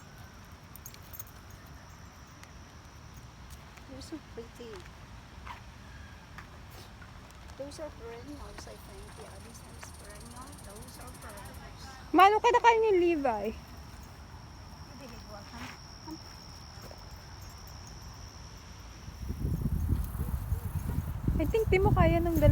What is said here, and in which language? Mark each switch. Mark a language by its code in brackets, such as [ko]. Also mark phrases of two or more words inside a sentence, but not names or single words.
[en] You're so pretty. Those are perennials, I think. Yeah, this is perennial. Those are perennials. [tl] Mano ka na kayo ni Levi? [en] I think [tl] di mo kaya ng dalawa.